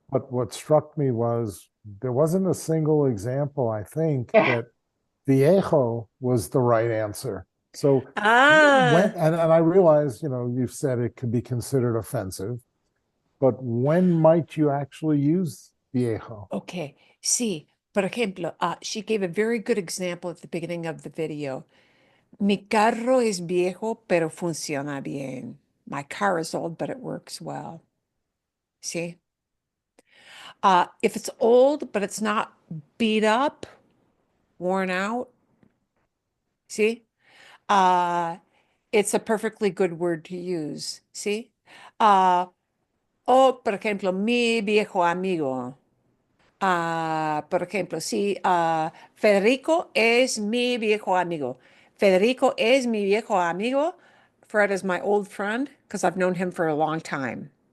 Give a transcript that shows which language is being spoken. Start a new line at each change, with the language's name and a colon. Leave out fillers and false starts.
English: But what struck me was there wasn't a single example, I think, that viejo was the right answer. So and I realize, you've said it could be considered offensive. but when might you actually use viejo?
Spanish: Okay, sí. Por ejemplo,
English: she gave a very good example at the beginning of the video.
Spanish: Mi carro es viejo, pero funciona bien.
English: My car is old, but it works well. See? If it's old, but it's not beat up, worn out, see? It's a perfectly good word to use. See?
Spanish: Por ejemplo, mi viejo amigo. Por ejemplo, sí, Federico es mi viejo amigo. Federico es mi viejo amigo.
English: Fred is my old friend because I've known him for a long time.